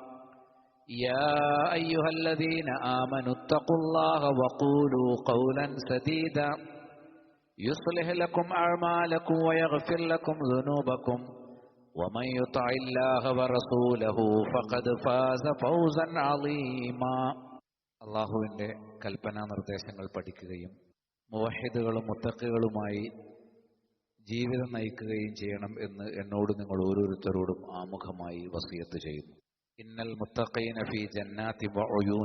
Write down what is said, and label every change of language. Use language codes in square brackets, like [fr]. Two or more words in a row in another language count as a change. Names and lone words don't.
[ar] يا أيها الذين آمنوا اتقوا الله وقولوا قولا سديدا يصلح لكم أعمالكم ويغفر لكم ذنوبكم ومن يطع الله ورسوله فقد فاز فوزا عظيما. [ml] അല്ലാഹുവിന്റെ കൽപ്പനാ നിർദ്ദേശങ്ങൾ പഠിക്കുകയും മുവഹിദുകളും മുത്തഖികളുമായി ജീവിതം നയിക്കുകയും ചെയ്യണം എന്ന് എന്നോട് നിങ്ങൾ ഓരോരുത്തരോടും ആമുഖമായി വസിയത്ത് ചെയ്യുന്നു. [ar] إن المتقين في جنات وعيون.